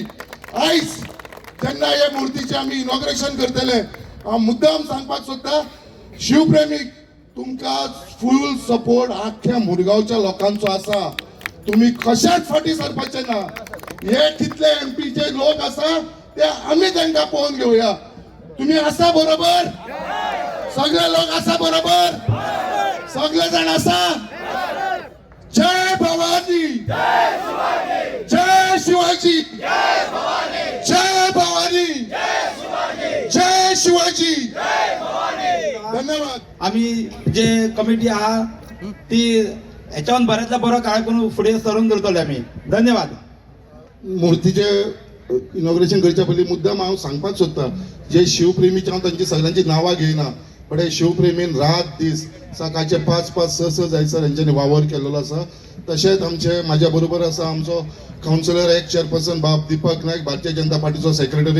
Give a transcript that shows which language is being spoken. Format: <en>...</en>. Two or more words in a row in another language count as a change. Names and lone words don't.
<kok>आयज जेन्ना हे मुर्तीचे आमी इनॉग्रेशन करतले हांव मुद्दाम सांगपाक सोदता शिवप्रेमीक तुमकां</kok> <en>full support</en> <kok>आख्या मुरगांवच्या लोकांचो आसा. तुम्ही कशाच फाटी सरपाचे ना. हे कितले एमपीचे लोक आसा ते आमी तांकां पळोवन घेवया. तुम्ही आसा बरोबर? सगळे लोक असा बरोबर सगळे जण असा जय भवानी जय शिवाजी जय भवानी जय शिवाजी धन्यवाद. आम्ही जे कमिटी आहा ती याच्यावर बऱ्याचदा बरं काळ करून फुडें सरून दवरतले आम्ही. धन्यवाद. मूर्तीचे इनॉग्रेशन करच्या पयलीं मुद्दाम हांव सांगपाक सोदता जे शिवप्रेमीचे हांव तांची सगळ्यांची नांवां घेयना बट हे शिवप्रेमीन रात दीस सकाळचे 5-5-6 जायसर हेंच्यांनी वावर केलेलो आसा. तशेंच आमचे म्हाज्या बरोबर आसा आमचो</kok> <en>councillor ex chairperson</en> <kok>बाब दीपक नायक भारतीय जनता पार्टीचो सेक्रेटरी.</kok>